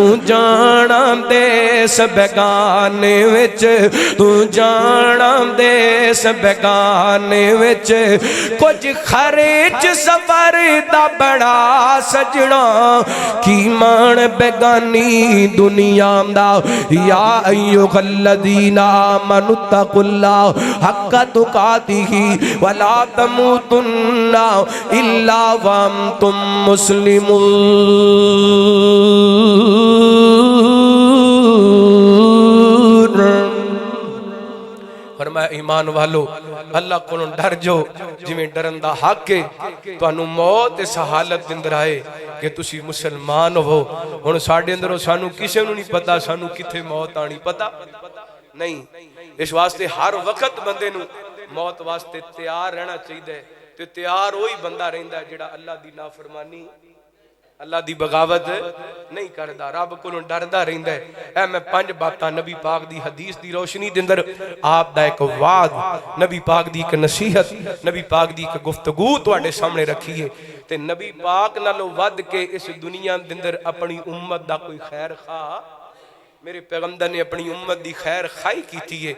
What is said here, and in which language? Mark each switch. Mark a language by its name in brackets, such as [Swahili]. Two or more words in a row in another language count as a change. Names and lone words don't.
[Punjabi] جانا دیس بیگانے وچ، تو جانا دیس بیگانے وچ، کچھ خرچ سفر دا بڑا سجنا کی مان بیگانی دنیا دا، [Arabic] یا ایھا الذین آمنوا اتقوا اللہ حق تقاتہ ولا تموتن الا وانتم مسلمون۔ [Punjabi] فرمایا ایمان والو اللہ کو ڈر جو جویں ڈرن دا حق ہے، تانوں موت اس حالت اندر آئے کہ تسی مسلمان ہو، ہن ساڈے اندر سانوں کسے نوں نہیں پتا سانوں کتھے موت آنی، پتا نہیں، اس واسطے ہر وقت بندے نوں موت واسطے تیار رہنا چاہیے، تے تیار وہی بندہ رہندا ہے جڑا اللہ دی نافرمانی اللہ دی بغاوت نہیں کردا، رب کولوں ڈردا رہندا ہے۔ اے میں 5 باتاں نبی پاک دی حدیث دی روشنی دے اندر آپ دا ایک وعد، نبی پاک دی ایک نصیحت، نبی پاک دی ایک گفتگو تواڈے سامنے رکھی ہے، تے نبی پاک نالوں ود کے اس دنیا دے اندر اپنی امت دا کوئی خیر خواہ میرے پیغمبر نے اپنی امت دی خیر خائی کی تھی ہے۔